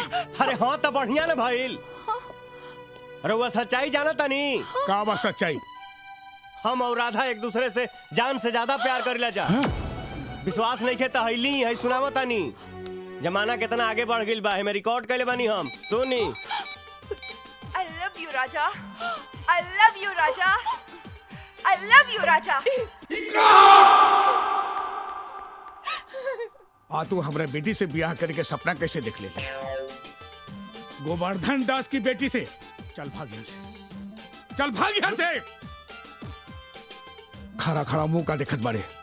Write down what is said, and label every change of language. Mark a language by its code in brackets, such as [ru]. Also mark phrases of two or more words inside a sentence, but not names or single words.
[bho] अरे हाँ तो बढ़िया ना भाईल। अरे वो सच्चाई जाना तानी? का बा सच्चाई? हम और राधा एक दूसरे से जान से ज्यादा प्यार करेला जा। विश्वास नहीं के तहली है सुनावा तानी। जमाना कितना आगे बढ़ गइल बा, हमें रिकॉर्ड कैले बानी हम। सुनी। [en] I love you राजा। I love you राजा। I love you राजा। [bho] आ तू हमरा बेटी से ब्याह करके सपना कैसे देख ले? गोवर्धन दास की बेटी से? चल भाग यहाँ से, चल भाग यहाँ से। खरा खरा मुंह का देखत बारे।